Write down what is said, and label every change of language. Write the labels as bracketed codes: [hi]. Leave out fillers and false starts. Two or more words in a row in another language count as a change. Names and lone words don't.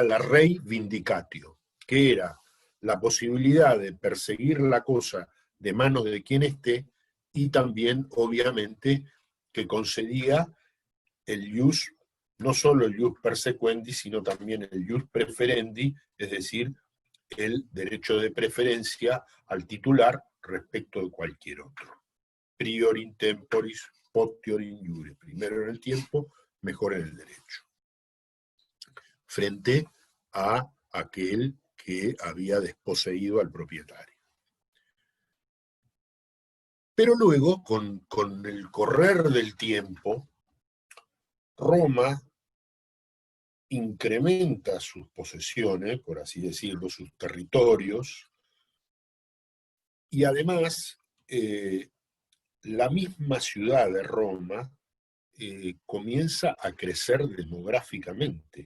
[es] la [la] rei vindicatio, [es] que era la posibilidad de perseguir la cosa de manos de quien esté, y también, obviamente, que concedía el ius, no solo el [la] ius persequendi, [es] sino también el [la] ius preferendi, [es] es decir, el derecho de preferencia al titular respecto de cualquier otro. [la] Prior in temporis, potior in iure. [es] Primero en el tiempo, mejor en el derecho. Frente a aquel que había desposeído al propietario. Pero luego, con el correr del tiempo, Roma incrementa sus posesiones, por así decirlo, sus territorios, y además la misma ciudad de Roma comienza a crecer demográficamente.